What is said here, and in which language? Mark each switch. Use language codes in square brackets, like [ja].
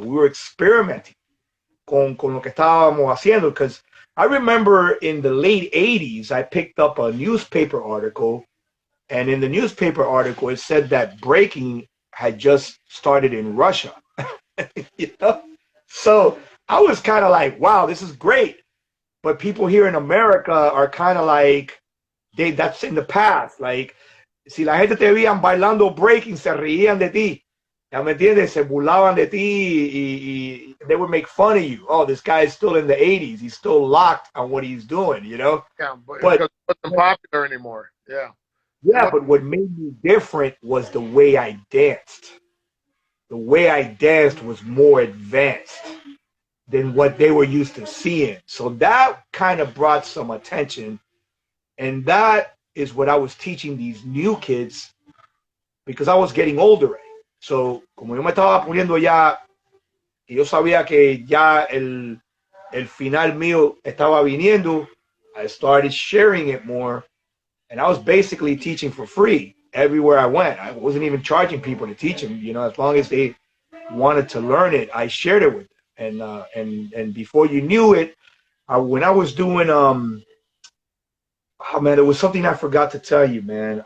[en] We were experimenting [es] con lo que estábamos haciendo [en] because I remember in the late 80s, I picked up a newspaper article, and in the newspaper article, it said that breaking had just started in Russia. So I was kind of like, wow, this is great. But people here in America are kind of like, that's in the past. [es] Like, si la gente te veían bailando breaking, se reían de ti. ¿Ya me entiendes? Se burlaban de ti y [en] they would make fun of you. Oh, this guy is still in the 80s. He's still locked on what he's doing, Yeah, but it wasn't popular anymore. Yeah. Yeah, but what made me different was the way I danced. The way I danced was more advanced than what they were used to seeing. So that kind of brought some attention. And that is what I was teaching these new kids because I was getting older. [es] So, como yo me estaba poniendo ya, y yo sabía que ya el final mío estaba viniendo, [en] I started sharing it more. And I was basically teaching for free everywhere I went. I wasn't even charging people to teach them. As long as they wanted to learn it, I shared it with them. And before you knew it, when I was doing, oh man, there was something I forgot to tell you, man.